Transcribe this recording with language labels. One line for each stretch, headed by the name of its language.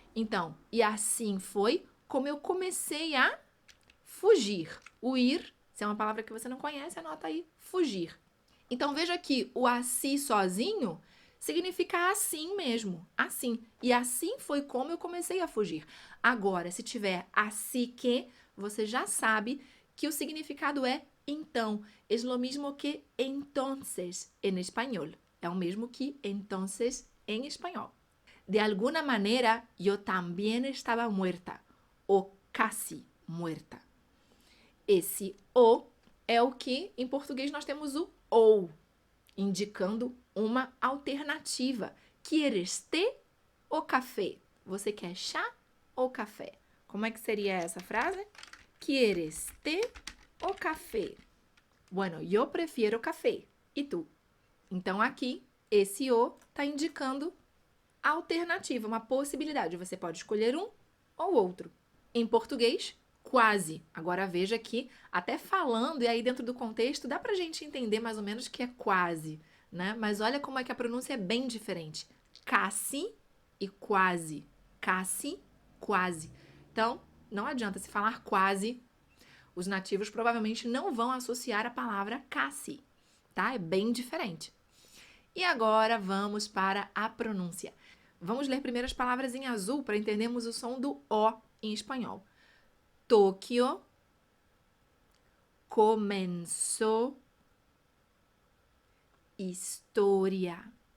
Portuguese: Então, e assim foi como eu comecei a fugir. O ir, se é uma palavra que você não conhece, anota aí, fugir. Então, veja que o assim sozinho significa assim mesmo, assim. E assim foi como eu comecei a fugir. Agora, se tiver assim que, você já sabe que o significado é então.
Spanish: Es lo mismo que entonces en español.
Portuguese: É o mesmo que entonces em espanhol.
Spanish: De alguna manera, yo también estaba muerta. O casi muerta.
Portuguese: Esse o é o que, em português, nós temos o ou, indicando uma alternativa.
Spanish: Quieres té ou café?
Portuguese: Você quer chá ou café? Como é que seria essa frase?
Spanish: Quieres té ou café? Bueno, yo prefiero café.
Portuguese: E tu? Então, aqui, esse o está indicando a alternativa, uma possibilidade. Você pode escolher um ou outro. Em português, quase. Agora veja aqui, até falando, e aí dentro do contexto, dá pra gente entender mais ou menos que é quase, né? Mas olha como é que a pronúncia é bem diferente. Casi e quase. Casi, quase. Então, não adianta se falar quase, os nativos provavelmente não vão associar a palavra casi, tá? É bem diferente. E agora vamos para a pronúncia. Vamos ler primeiro as palavras em azul para entendermos o som do O em espanhol.
Spanish: Tokio comenzó historia.